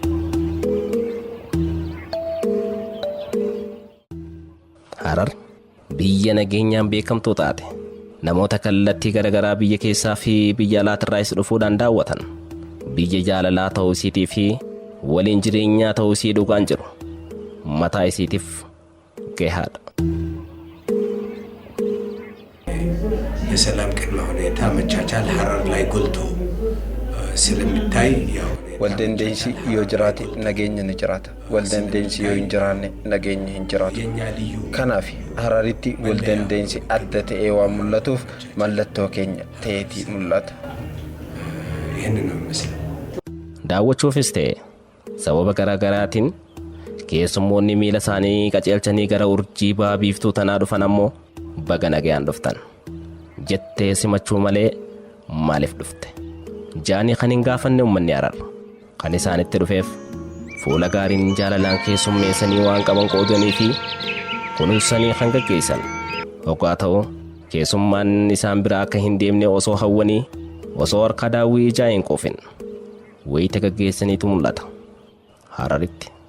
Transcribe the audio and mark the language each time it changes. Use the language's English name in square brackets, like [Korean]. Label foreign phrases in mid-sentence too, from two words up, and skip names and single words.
[Oromo] Harar biyya nageenyaan beekamtuu taate namoota kallattii garaagaraa biyya keessaa fi biyya alaatirraas dhufuudhaan daawwatan biyya jaalalaa ta'uu isiitii fi waliin jireenyaa ta'uu isii dhugaan jiru mataa isiitiif gahaadha. [Amharic] የሰላም ቅድመ ሁኔታ መቻቻል ሀረር ላይ ጎልቶ ስለሚታይ ያው [Oromo] wal dandeensi yoo jiraate nageenyi ni jiraata. Wal dandeensi yoo hin jiraanne nageenyi hin jiraatu. Kanaaf Hararitti wal dandeensi adda ta'ee waan mul'atuuf mallattoo keenya ta'eetii mul'ata. [Amharic] ይህንን ነው የሚመስለው። [Oromo] daawwachuufis ta'e sababa garaagaraatiin keessummoonni miila isaanii qaceelchanii gara urjii ba'aa biiftuu tanaa dhufan ammoo baga nagayaan dhuftan jettee simachuu malee maaliif dhufte jaanii kan hin gaafanne uummanni Harar kan isaanitti dhufeef fuula gaariin jaalalaan keessummeessanii waan qaban qoodanii fi kunuunsanii kan gaggeessan hoggaa ta'u keessummaan isaan bira akka hin deemne osoo hawwanii osoo harka daawwii ijaa hin qoofin wayita gaggeessaniitu mul'ata Hararitti.